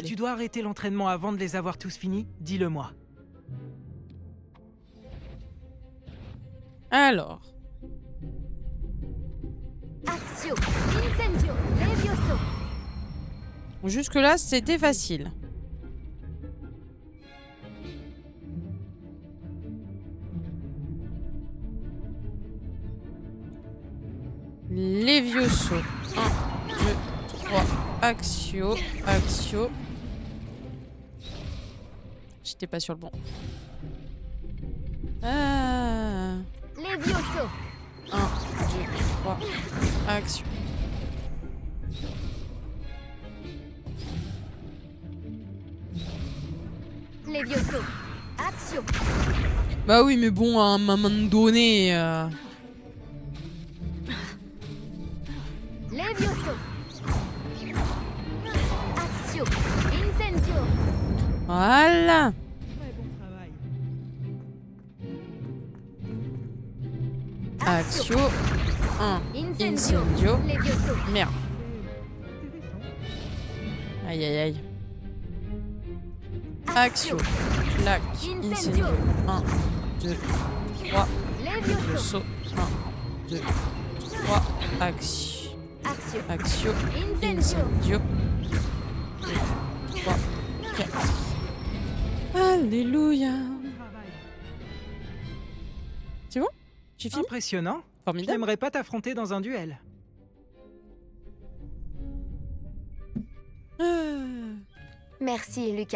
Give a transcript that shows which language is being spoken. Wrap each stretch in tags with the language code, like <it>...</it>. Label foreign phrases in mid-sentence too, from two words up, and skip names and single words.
<fr>tu dois arrêter l'entraînement avant de les avoir tous finis, dis-le-moi. Alors. Axio, Incendio, Levioso. Jusque-là, c'était facile. Levioso. 1, 2, 3. Axio. Axio. J'étais pas sur le bon. Ah. Levioso. 1, 2, 3. Axio. Levioso. Axio. Bah oui, mais bon, à un moment donné... Levioso. Axio, Incendio. Voilà. Très bon travail. Axio. 1. Incendio. Incendio. Levioso. Merde. Aïe aïe aïe. Axio. Clac. Incendio. 1, 2, 3. Levioso. Levioso. 1, 2, 3. Axio. Axio. Axio. Incendio. Incendio. 3, 4. Alléluia. Bon travail. C'est bon? J'ai fini? Impressionnant. Je Formidable. n'aimerais pas t'affronter dans un duel. Merci, Lucan.</fr>